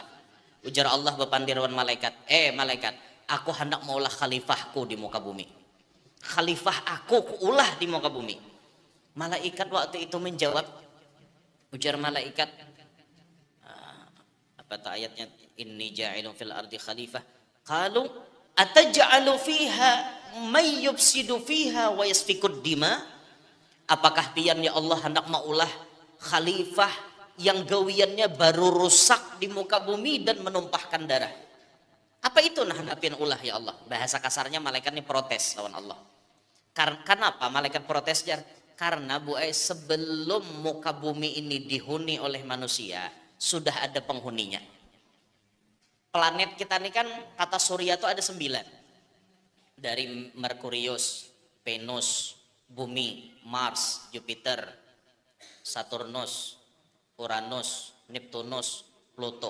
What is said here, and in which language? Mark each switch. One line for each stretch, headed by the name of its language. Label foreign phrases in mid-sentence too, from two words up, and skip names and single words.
Banjar: Ujar Allah bepandirwan malaikat, malaikat, aku hendak maulah khalifahku di muka bumi. Khalifah aku kuulah di muka bumi. Malaikat waktu itu menjawab, ujar malaikat, apa tak ayatnya,
Arabic: إني جاعل في الأرض خليفة. قالوا أتجعل فيها من يفسد فيها ويسفك الدماء.
Banjar: Apakah pian ya Allah hendak maulah khalifah yang gawiannya baru rusak di muka bumi dan menumpahkan darah? Apa itu nah hendapian ulah ya Allah? Bahasa kasarnya malaikat ini protes lawan Allah. Kenapa malaikat protes jar?
Indonesian: Karena sebelum muka bumi ini dihuni oleh manusia sudah ada penghuninya. Planet kita ini kan kata surya itu ada 9. Dari Merkurius, Venus, Bumi, Mars, Jupiter, Saturnus, Uranus, Neptunus, Pluto.